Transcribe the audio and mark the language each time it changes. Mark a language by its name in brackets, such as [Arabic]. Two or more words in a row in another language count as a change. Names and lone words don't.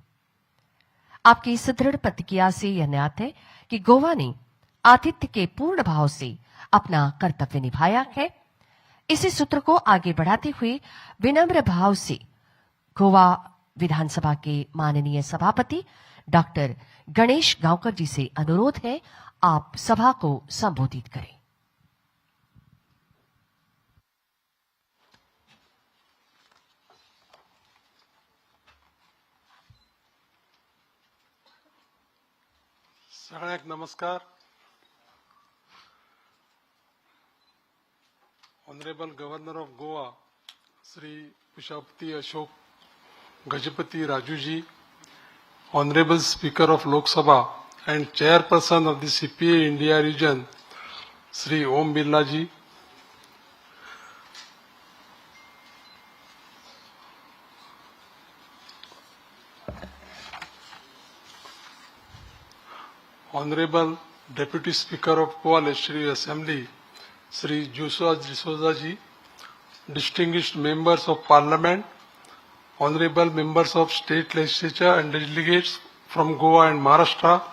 [Hindi] आपकी सुदृढ़ प्रतिक्रिया से यह ज्ञात है कि गोवा ने आतिथ्य के पूर्ण भाव से अपना कर्तव्य निभाया है. इसी सूत्र को आगे बढ़ाते हुए विनम्र भाव से गोवा विधानसभा के माननीय सभापति डॉक्टर गणेश गांवकर जी से अनुरोध है, आप सभा को संबोधित करें. [Konkani] सगळ्यांक नमस्कार. [English] Honorable Governor of Goa Shri Pusapati Ashok Gajapati Raju ji, Honorable Speaker of Lok Sabha and Chairperson of the CPA India Region Shri Om Birla ji, Honorable Deputy Speaker of Goa Legislative Assembly, Sri Joshua D'Souza ji, distinguished members of Parliament, Honorable members of State Legislature and delegates from Goa and Maharashtra,